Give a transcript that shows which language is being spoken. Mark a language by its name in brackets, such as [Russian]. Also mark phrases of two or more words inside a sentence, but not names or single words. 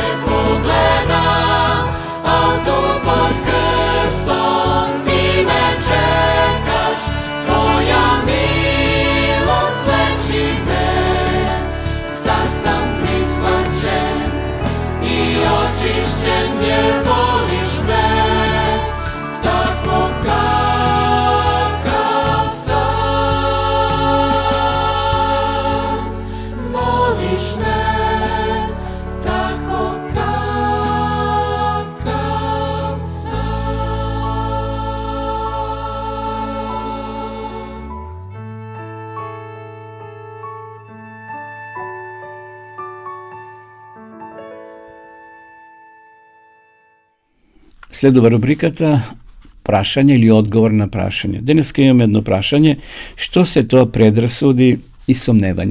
[Serbian] pogledam, al tu pod krstom ti me čekaš, tvoja milost leči me, sad sam prihvaćen i očišćen jer voliš me, tako kakav sam. Voliš me, tako kakav sam. [Macedonian] Следува рубриката прашање или одговор на прашање. Денеска имаме едно прашање: што се тоа предрасуди и сомневање?